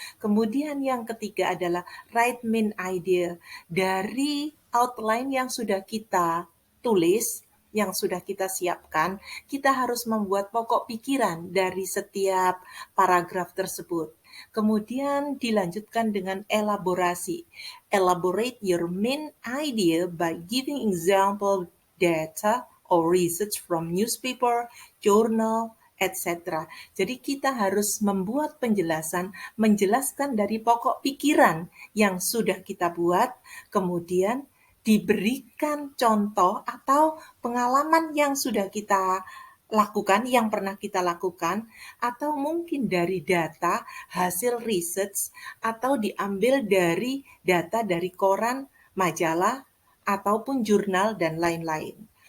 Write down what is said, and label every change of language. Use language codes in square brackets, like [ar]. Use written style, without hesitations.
[id] Kemudian yang ketiga adalah write main idea. Dari outline yang sudah kita tulis, yang sudah kita siapkan, kita harus membuat pokok pikiran dari setiap paragraf tersebut. Kemudian dilanjutkan dengan elaborasi. [en] Elaborate your main idea by giving example data or research from newspaper, journal, etc. [id] Jadi kita harus membuat penjelasan, menjelaskan dari pokok pikiran yang sudah kita buat, kemudian diberikan contoh atau pengalaman yang sudah kita lakukan, yang pernah kita lakukan, atau mungkin dari data, hasil research, atau diambil dari data dari koran, majalah, ataupun jurnal, dan lain-lain.